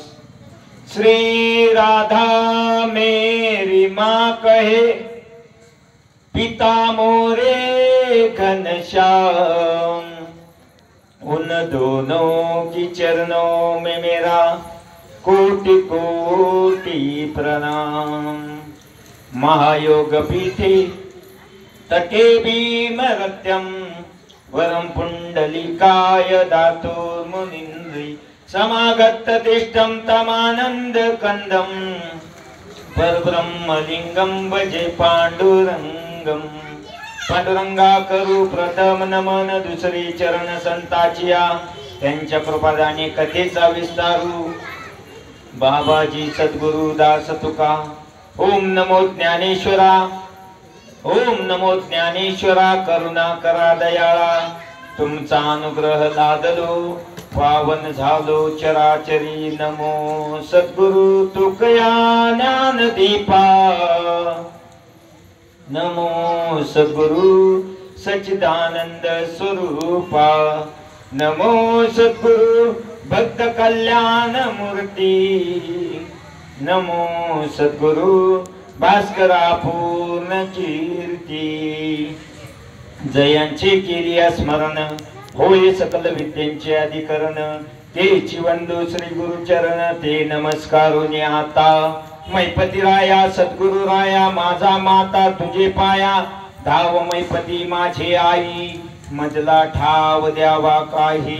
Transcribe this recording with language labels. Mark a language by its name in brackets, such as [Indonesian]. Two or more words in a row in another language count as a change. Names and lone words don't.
[Hindi] श्री राधा मेरी माँ कहे पिता मोरे घनश्याम उन दोनों की चरणों में मेरा कोटि कोटि प्रणाम। [Sanskrit] महायोग पीठे तटे भीमरत्यम वरम पुंडलिकाय धातुर्मुनीन्द्रि समागत तिष्ठं तमानंद कंदम परब्रह्मलिंगम भजे पांडुरंगम। [Marathi] पांडुरंगा करू प्रथम नमन दुसरी चरण संताचिया त्यांच्या कृपादाने कथेचा विस्तारू बाबाजी सद्गुरु दास तुका। ओम नमो ज्ञानेश्वरा ओम नमो ज्ञानेश्वरा करुणा करा दयाळा तुमचा अनुग्रह लादलो पावन झालो चराचरी। नमो सद्गुरु तुकया ज्ञान दीपा नमो सद्गुरु सच्चिदानंद स्वरूपा नमो सद्गुरु भक्त कल्याण मूर्ती नमो सद्गुरु भास्करा पूर्ण कीर्ती। जयांचे केली स्मरण होय सकल विद्यांचे अधिकरण तेची वंदू श्री गुरुचरण ते नमस्कारुनी आता। मैपती राया सद्गुरु राया माझा माता तुझे पाया धाव मैपती माझे आई मजला ठाव द्यावा काही।